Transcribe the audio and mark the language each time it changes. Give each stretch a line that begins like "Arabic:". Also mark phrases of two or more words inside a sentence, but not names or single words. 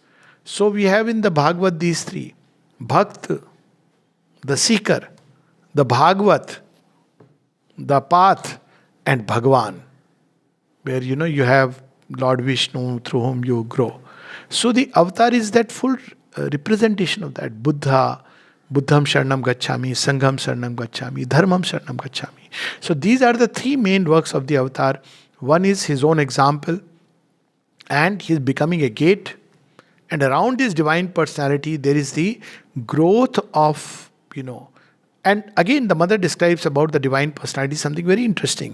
English: So we have in the Bhagavad these three. Bhakt, the seeker, the Bhagavat, the path, and Bhagwan. Where you have Lord Vishnu through whom you grow. So the avatar is that full representation of that.
Sanskrit: Buddham Sharanam Gacchami, Sangham Sharanam Gacchami, Dharmam Sharanam Gacchami.
English: So these are the three main works of the avatar. One is his own example, and he is becoming a gate. And around his divine personality, there is the growth of, And again, the mother describes about the divine personality something very interesting.